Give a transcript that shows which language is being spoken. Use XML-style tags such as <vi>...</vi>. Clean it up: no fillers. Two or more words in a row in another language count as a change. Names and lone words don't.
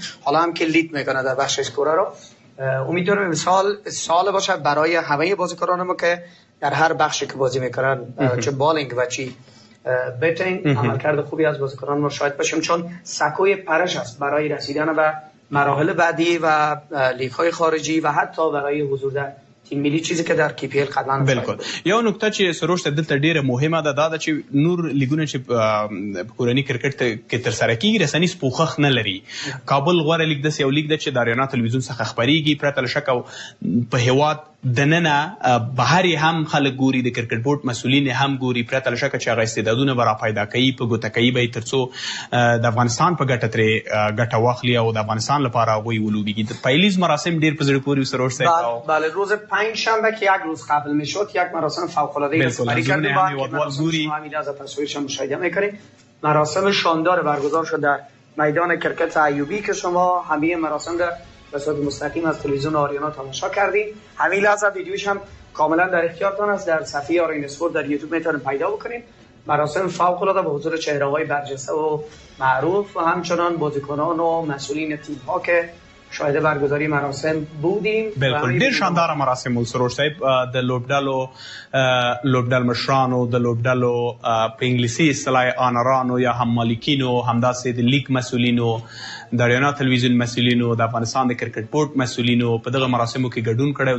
<fa>حالا هم که لید میکنه در بخش اسکورر رو، امیدوارم سال باشه برای همه بازیکنان ما که در هر بخشی که بازی میکنن، چه بالینگ و چه بیتینگ، عملکرد خوبی از بازیکنان ما شاهد باشیم، چون سکوی پرش است برای رسیدن به مراحل بعدی و لیگ‌های خارجی و حتی برای حضور در تیم ملی، چیزی که در کی پی ال قبلا</fa> <ps>بالکل. یو نکته چې سروش دلته ډیره مهمه ده دا چې نور لیګونه چې په کورني کرکټ کې تر سره کیږي رسنیز پوښښ نه لري. کابل غوره لیګ د یو لیګ د چې د اریانا تلویزیون څخه خبريږي، پرته له شک په هیواد دننه بهر هم خلک ګوري، د کرکټ بورډ مسولین هم ګوري، پرته له شک چې هغه استعدادونه به را پیدا کوي په ګوته کوي به ترڅو د افغانستان په ګټه ترې ګټه واخلي او د افغانستان لپاره هغوی ولوبېږي. د پیلیز مراسم ډیر په زړه پورې سروش صاحب.</ps> <fa>بله، روز پنجشنبه که یک روز قبل میشد یک مراسم فوق‌العاده استفاده کردیم با همین از تصویرش مشاهده میکنیم. مراسم شاندار برگزار شد در میدان کرکت ایوبی که شما همه مراسم در به صورت مستقیم از تلویزیون آریانا تماشا کردید. همین لحظه ویدیوش هم کاملا در اختیارتان است، در صفحه آریانا اسپورت در یوتیوب میتونید پیدا بکنید. مراسم فوق‌العاده با حضور چهره‌های برجسته و معروف و همچنان بازیکنان و مسئولین تیم‌ها که شاهد برگزاری مراسم بودیم.</fa> <ps>بالکل ډیر شاندار مراسم ول سروش صاحب. د لوبډل مشرانو، د لوبډلو په انګلیسي اصطلاح آنرانو یا هم مالکینو، همداسې د لیګ مسولینو، د اریانا تلویزیون مسولینو، د افغانستان د کرکټ بورډ مسولینو په دغه مراسمو کې ګډون کړی.</ps>